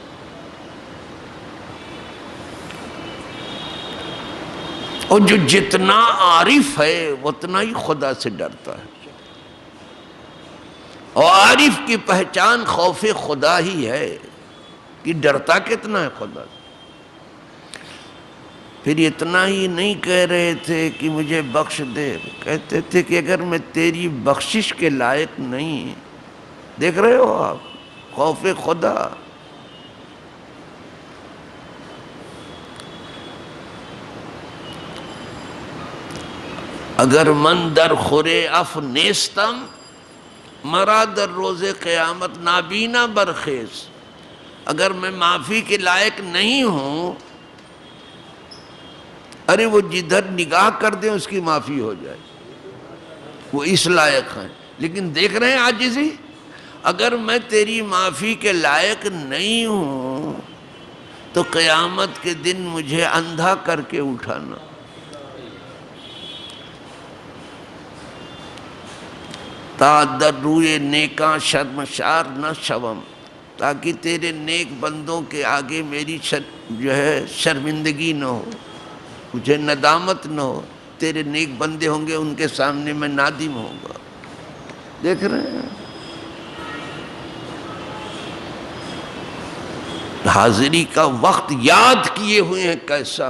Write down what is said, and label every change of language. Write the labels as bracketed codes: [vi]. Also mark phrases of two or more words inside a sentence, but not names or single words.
[ur] اور جو جتنا عارف ہے اتنا ہی خدا سے ڈرتا ہے، اور عارف کی پہچان خوف خدا ہی ہے کہ ڈرتا کتنا ہے خدا سے۔ پھر اتنا ہی نہیں کہہ رہے تھے کہ مجھے بخش دے، کہتے تھے کہ اگر میں تیری بخشش کے لائق نہیں، دیکھ رہے ہو آپ خوف خدا۔ [fa] اگر من در خورے اف نیستم، مرا در روز قیامت نابینا برخیز، [ur] اگر میں معافی کے لائق نہیں ہوں، ارے وہ جدھر نگاہ کر دیں اس کی معافی ہو جائے، وہ اس لائق ہیں، لیکن دیکھ رہے ہیں عاجزی، اگر میں تیری معافی کے لائق نہیں ہوں تو قیامت کے دن مجھے اندھا کر کے اٹھانا۔ [fa] تا در روئے نیکاں شرمشار نہ شوم، [ur] تاکہ تیرے نیک بندوں کے آگے میری جو ہے شرمندگی نہ ہو، مجھے ندامت نہ ہو، تیرے نیک بندے ہوں گے ان کے سامنے میں نادم ہوں گا. دیکھ رہے ہیں حاضری کا وقت یاد کیے ہوئے ہیں کیسا.